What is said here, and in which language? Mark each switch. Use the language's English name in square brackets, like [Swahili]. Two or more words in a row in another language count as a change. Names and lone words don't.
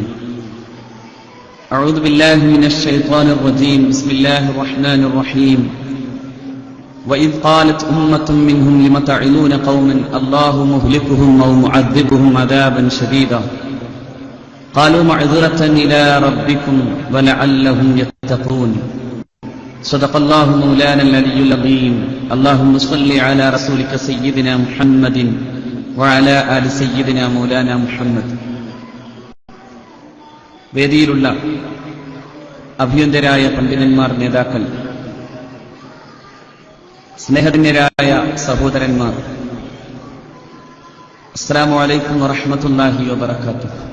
[Arabic] أعوذ بالله من الشيطان الرجيم. بسم الله الرحمن الرحيم. وإذ قالت أمة منهم لم تعظون قوما الله مهلكهم أو معذبهم عذابا شديدا قالوا معذرة إلى ربكم ولعلهم يتقون. صدق الله مولانا العلي العظيم. اللهم صل على رسولك سيدنا محمد وعلى آل سيدنا مولانا محمد. [Malayalam] വേദിയിലുള്ള അഭിയന്തരായ പണ്ഡിതന്മാർ, നേതാക്കൾ, സ്നേഹധന്യരായ സഹോദരന്മാർ, [Arabic] السلام عليكم ورحمة الله وبركاته.